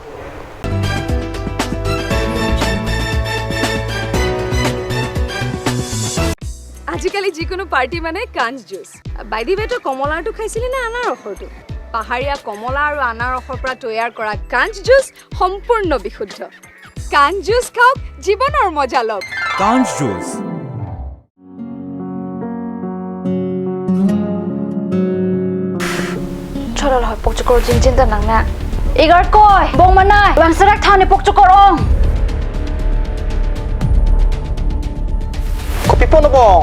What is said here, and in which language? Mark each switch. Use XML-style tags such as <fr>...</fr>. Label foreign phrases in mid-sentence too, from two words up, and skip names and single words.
<as>আজিকালি যিকোনো পাৰ্টি মানে কাঞ্জ জুচ</as> <en>by the way-টো</en> <as>কমলাটো খাইছিলি না আনাৰসৰটো পাহাৰীয়া কমলা আৰু আনাৰসৰ পৰা তৈয়াৰ কৰা কাঞ্জ জুচ সম্পূৰ্ণ বিশুদ্ধ কাঞ্জ জুচ খাওক জীৱনৰ মজা লওক কাঞ্জ জুচ</as> <mjw>Chorol hoy pokchokor jinjin ta nangna. Igar koy bong manai wang sarak thane pokchokor ong. Ko pipono bong</mjw>